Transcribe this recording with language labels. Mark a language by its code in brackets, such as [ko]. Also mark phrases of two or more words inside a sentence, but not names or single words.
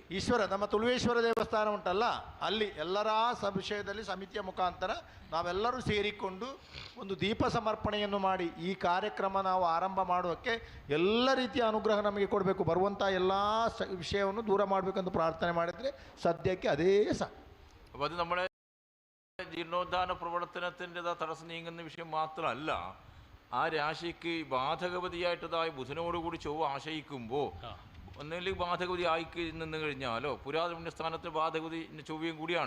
[kn] ಈಶ್ವರ ನಮ್ಮ ತುಳುವೇಶ್ವರ ದೇವಸ್ಥಾನ ಉಂಟಲ್ಲ, ಅಲ್ಲಿ ಎಲ್ಲರ ವಿಷಯದಲ್ಲಿ ಸಮಿತಿಯ ಮುಖಾಂತರ ನಾವೆಲ್ಲರೂ ಸೇರಿಕೊಂಡು ಒಂದು ದೀಪ ಸಮರ್ಪಣೆಯನ್ನು ಮಾಡಿ ಈ ಕಾರ್ಯಕ್ರಮ ನಾವು ಆರಂಭ ಮಾಡೋಕ್ಕೆ ಎಲ್ಲ ರೀತಿಯ ಅನುಗ್ರಹ ನಮಗೆ ಕೊಡಬೇಕು. ಬರುವಂಥ ಎಲ್ಲ ವಿಷಯವನ್ನು ದೂರ ಮಾಡಬೇಕಂತ ಪ್ರಾರ್ಥನೆ ಮಾಡಿದರೆ ಸದ್ಯಕ್ಕೆ ಅದೇ [ml] അപ്പോൾ അത് നമ്മുടെ ജീർണോദ്ധാന പ്രവർത്തനത്തിൻ്റെതാ തടസ്സം നീങ്ങുന്ന വിഷയം മാത്രമല്ല, ആ രാശിക്ക് ബാധകവതിയായിട്ടതായ ബുധനോടുകൂടി ചൊവ്വ ആശയിക്കുമ്പോൾ ഒന്നുകിൽ ബാധകവതി ആയി നിന്ന് കഴിഞ്ഞാലോ പുരാതന സ്ഥാനത്ത് ബാധകവതി ചൊവ്വയും കൂടിയാണ്.